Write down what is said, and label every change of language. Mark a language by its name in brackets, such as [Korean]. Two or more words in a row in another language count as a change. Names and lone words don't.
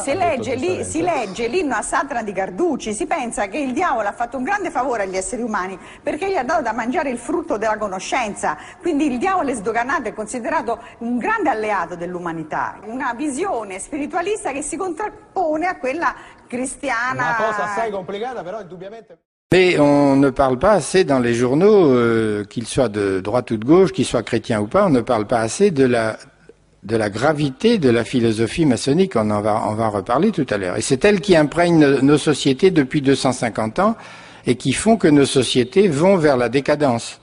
[Italian] si legge l'inno a Satana di Carducci, si pensa che il diavolo ha fatto un grande favore agli esseri umani perché gli ha dato da mangiare il frutto della conoscenza, quindi il diavolo è sdoganato, è considerato un grande alleato dell'umanità, una visione spiritualista che si contrappone a quella cristiana. Una cosa assai complicata, però indubbiamente. [French] Mais on ne parle pas assez dans les journaux, qu'ils soient de droite ou de gauche, qu'ils soient chrétiens ou pas, on ne parle pas assez de la gravité de la philosophie maçonnique. On va en reparler tout à l'heure. Et c'est elle qui imprègne nos sociétés depuis 250 ans et qui font que nos sociétés vont vers la décadence.